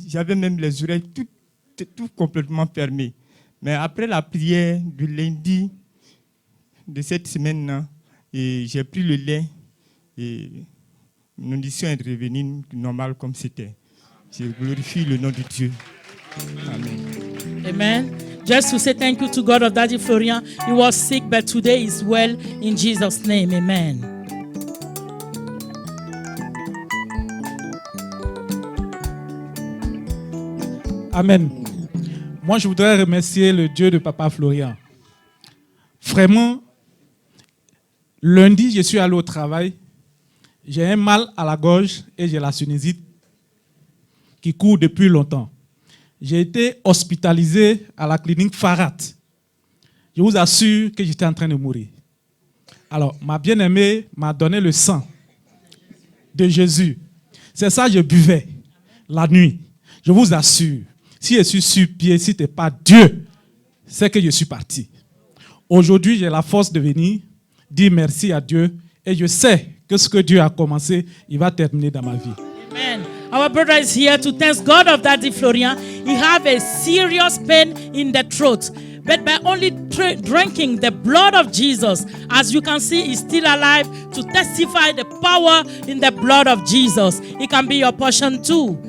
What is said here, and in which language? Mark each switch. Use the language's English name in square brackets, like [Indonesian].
[French] J'avais même les oreilles tout complètement fermées. Mais après la prière du lundi de cette semaine-là, j'ai pris le lait et mon audition est revenue normale comme c'était. Je glorifie le nom de Dieu. Amen. Amen. [English] Just to say thank you to God of Daddy Florian. He was sick, but today is well in Jesus' name. Amen. [French] Amen. Moi, je voudrais remercier le Dieu de Papa Florian. Vraiment, lundi, je suis allé au travail. J'ai un mal à la gorge et j'ai la sinusite qui court depuis longtemps. J'ai été hospitalisé à la clinique Farad. Je vous assure que j'étais en train de mourir. Alors, ma bien-aimée m'a donné le sang de Jésus. C'est ça que je buvais la nuit. Je vous assure, si je suis sur pied, si ce n'est pas Dieu, c'est que je suis parti. Aujourd'hui, j'ai la force de venir dire merci à Dieu et je sais que ce que Dieu a commencé, il va terminer dans ma vie. Amen. [English] Our brother is here to thank God of Daddy Florian. He have a serious pain in the throat. But by only drinking the blood of Jesus, as you can see, he's still alive to testify the power in the blood of Jesus. It can be your portion too.